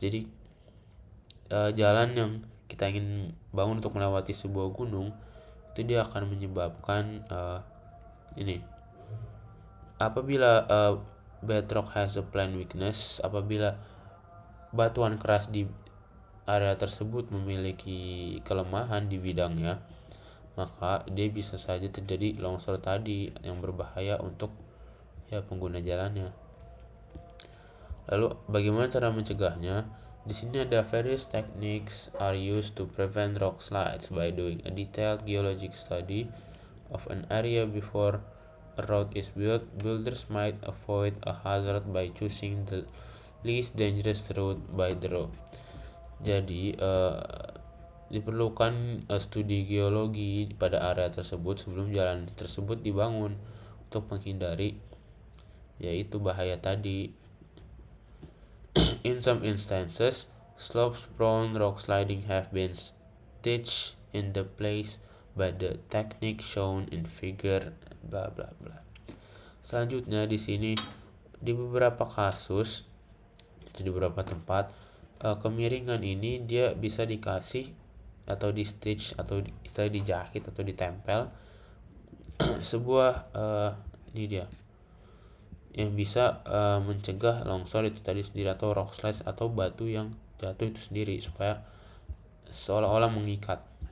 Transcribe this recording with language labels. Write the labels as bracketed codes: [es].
[id] Jadi jalan yang kita ingin bangun untuk melewati sebuah gunung itu dia akan menyebabkan ini apabila [en] bedrock has a plane weakness, [id] apabila batuan keras di area tersebut memiliki kelemahan di bidangnya, maka dia bisa saja terjadi longsor tadi yang berbahaya untuk pengguna jalannya. Lalu bagaimana cara mencegahnya? Di sini ada [en] various techniques are used to prevent rock slides by doing a detailed geologic study of an area before a road is built. Builders might avoid a hazard by choosing the least dangerous route by the road. [id] Jadi diperlukan studi geologi pada area tersebut sebelum jalan tersebut dibangun untuk menghindari yaitu bahaya tadi. [en] In some instances, slopes-prone rock sliding have been stitched in the place by the technique shown in figure bla bla bla. [id] Selanjutnya di sini di beberapa kasus di beberapa tempat kemiringan ini dia bisa dikasih atau di stitch atau istilah dijahit atau ditempel sebuah ini dia yang bisa mencegah longsor itu tadi sendiri atau rock slides atau batu yang jatuh itu sendiri supaya seolah-olah mengikat.